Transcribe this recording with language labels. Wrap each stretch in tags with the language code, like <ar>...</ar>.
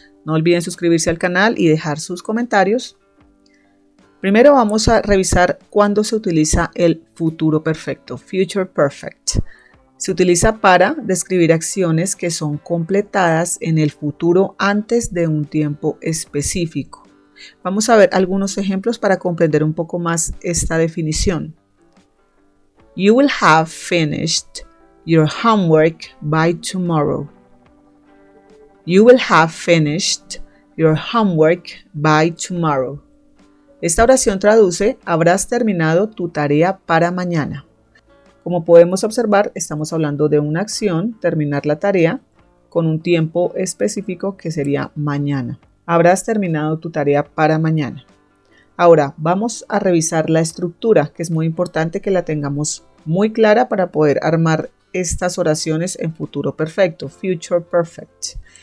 <es>No olviden suscribirse al canal y dejar sus comentarios. Primero vamos a revisar cuándo se utiliza el futuro perfecto, Future Perfect. Se utiliza para describir acciones que son completadas en el futuro antes de un tiempo específico. Vamos a ver algunos ejemplos para comprender un poco más esta definición.</es> <en>You will have finished your homework by tomorrow. You will have finished your homework by tomorrow.</en> <es>Esta oración traduce: habrás terminado tu tarea para mañana. Como podemos observar, estamos hablando de una acción, terminar la tarea, con un tiempo específico que sería mañana. Habrás terminado tu tarea para mañana. Ahora vamos a revisar la estructura, que es muy importante que la tengamos muy clara para poder armar estas oraciones en futuro perfecto, Future Perfect.</es>